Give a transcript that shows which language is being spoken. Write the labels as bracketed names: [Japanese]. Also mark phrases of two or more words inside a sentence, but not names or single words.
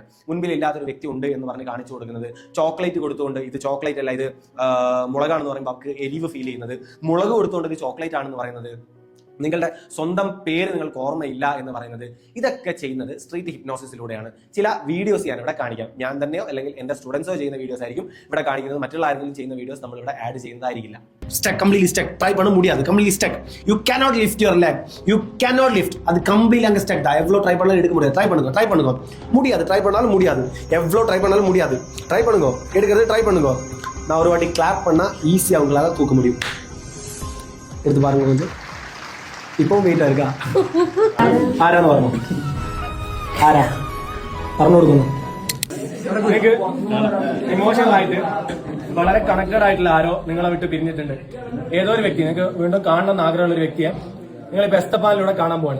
[Malayalam] മുൻപിൽ ഇല്ലാത്തൊരു വ്യക്തി ഉണ്ട് എന്ന് പറഞ്ഞ് കാണിച്ചു കൊടുക്കുന്നത്, ചോക്ലേറ്റ് കൊടുത്തുകൊണ്ട് ഇത് ചോക്ലേറ്റ് അല്ല, ഇത് മുളകാണെന്ന് പറയുമ്പോൾ അവർക്ക് എരിവ് ഫീൽ ചെയ്യുന്നത്, മുളക് കൊടുത്തുകൊണ്ട് ഇത് ചോക്ലേറ്റ് ആണെന്ന് പറയുന്നത്, നിങ്ങളുടെ സ്വന്തം പേര് നിങ്ങൾക്ക് ഓർമ്മയില്ല എന്ന് പറയുന്നത്, ഇതൊക്കെ ചെയ്യുന്നത് സ്ട്രീറ്റ് ഹിപ്നോസിസിലൂടെയാണ്. ചില വീഡിയോസ് ഞാൻ ഇവിടെ കാണിക്കാം. ഞാൻ തന്നെയോ അല്ലെങ്കിൽ എൻ്റെ സ്റ്റുഡൻസോ ചെയ്യുന്ന വീഡിയോസ് ആയിരിക്കും ഇവിടെ കാണിക്കുന്നത്. മറ്റുള്ള ആരെങ്കിലും ചെയ്യുന്ന വീഡിയോസ് നമ്മൾ ഇവിടെ ആഡ് ചെയ്യുന്നതായിരിക്കില്ല. [English] Stuck, completely stuck, [Tamil] ட்ரை பண்ண முடியாது. [English] Completely stuck. You cannot lift your leg. You cannot lift. [Tamil] அது கம்ப்ளீட்லி அங்க ஸ்டக். எவ்வளவு ட்ரை பண்ணாலும் எடுக்க முடியாது. ட்ரை பண்ணுங்க. முடியாது. ட்ரை பண்ணாலும் முடியாது. எவ்வளவு ட்ரை பண்ணாலும் முடியாது. ட்ரை பண்ணுங்க. எடுக்கிறது ட்ரை பண்ணுங்க. நான் ஒரு வாட்டி கிளாப் பண்ணா ஈஸியா உங்களால தூக்க முடியும். எடுத்து பாருங்க கொஞ்சம். [Malayalam] ഇപ്പം വെയിറ്റ് എടുക്ക. ആരാന്ന് പറഞ്ഞു? ആരാ പറഞ്ഞു കൊടുക്കുന്നു? നിങ്ങൾക്ക് ഇമോഷണൽ ആയിട്ട് വളരെ കണക്റ്റഡ് ആയിട്ടുള്ള ആരോ നിങ്ങളെ വിട്ട് പിരിഞ്ഞിട്ടുണ്ട്. ഏതോ ഒരു വ്യക്തി നിങ്ങൾക്ക് വീണ്ടും കാണണമെന്ന് ആഗ്രഹമുള്ള ഒരു വ്യക്തിയെ നിങ്ങളിപ്പോ എസ്തപ്പാനിലൂടെ കാണാൻ പോവാണ്.